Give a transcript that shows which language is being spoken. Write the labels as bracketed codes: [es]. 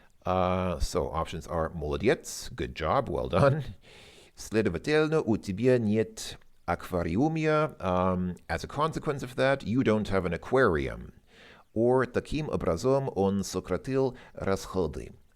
[en] So options are молодец, good job, well done. [ru] Следовательно, у тебя нет аквариума. [en] As a consequence of that, you don't have an aquarium. Or [ru] таким образом он сократил расходы.